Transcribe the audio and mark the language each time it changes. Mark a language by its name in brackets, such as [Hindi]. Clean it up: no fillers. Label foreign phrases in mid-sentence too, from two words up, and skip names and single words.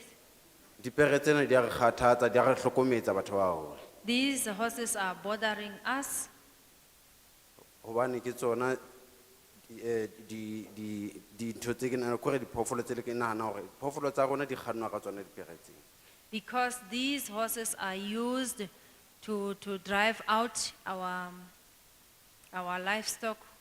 [Southern Sotho] Dipere tsena di a re kgathatsa di a re hlokometsa batho ba haholo. [English] These horses are bothering us [Southern Sotho] Hobane ke tsona di ntho tse ke nahana kore diphoofolo tse le ke nahana hore diphoofolo tsa rona di kgannwa ka tsona dipere tsena. [English] because these horses are used to drive out our livestock.